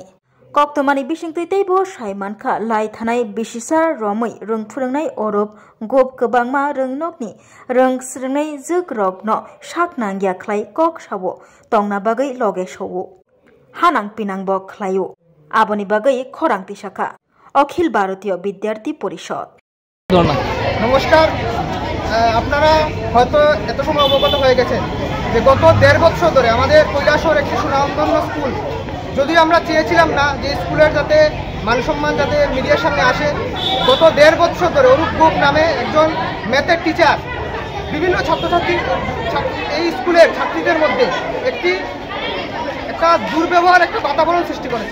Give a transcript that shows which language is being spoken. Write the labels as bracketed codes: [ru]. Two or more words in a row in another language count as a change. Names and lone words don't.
[trp] Koktomani Bishing Tebo Shaimanka, Lai Tanai Bishisa Romui, Rung Frungai Orob, Gop Kabangma Rungnogni, Rung Srungai Zugrogno, Shaknangya Klai Kok Shawo, Tongna Bagai Loge Showo. Hanang Pinangbo Klayo. Aboni Bagai Korang Tishaka. Okhil Barotio Bidyarthi Porishod. [bn] নমস্কার, আপনারা হয়তো এত সময় অবগত হয়ে গেছেন যে গত 1.5 বছর ধরে আমাদের কৈলাসহর একটি সুনামধন্য স্কুল, যদিও আমরা চেয়েছিলাম না যে স্কুলের যাতে মানসম্মান যাতে মিডিয়ার সামনে আসে, গত 1.5 বছর ধরে অরূপ গোপ নামে একজন ম্যাথের টিচার বিভিন্ন ছাত্রছাত্রী এই স্কুলের ছাত্রীদের মধ্যে একটা দুর্ব্যবহার, একটা বাতাবরণ সৃষ্টি করেছে।